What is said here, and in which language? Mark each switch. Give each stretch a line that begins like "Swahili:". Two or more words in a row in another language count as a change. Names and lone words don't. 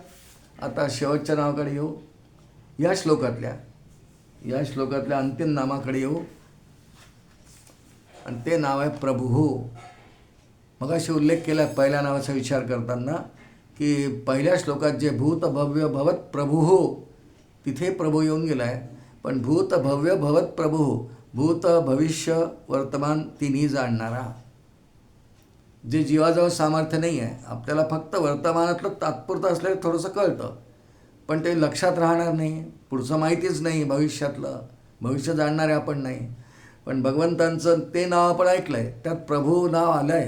Marathi: आता शेवटच्या नावाकडे येऊ, या श्लोकातल्या अंतिम नामाकडे येऊ, आणि ते नाव आहे प्रभुः. मगाशी उल्लेख केला पहिल्या नावाचा विचार करताना, की पहिल्या श्लोकात जे
Sanskrit: भूत भव्य भवत प्रभुः,
Marathi: तिथे प्रभू येऊन गेला आहे. पण
Sanskrit: भूत भव्य भवत प्रभुः,
Marathi: भूत भविष्य वर्तमान तिन्ही जाणणारा. जे जीवाजवळ सामर्थ्य नाही आहे, आपल्याला फक्त वर्तमानातलं तात्पुरतं असलेलं थोडंसं कळतं, पण ते लक्षात राहणार नाही, पुढचं माहितीच नाही, भविष्य जाणणारे आपण नाही. पण भगवंतांचं ते नाव आपण ऐकलं आहे, त्यात प्रभू नाव आलं आहे.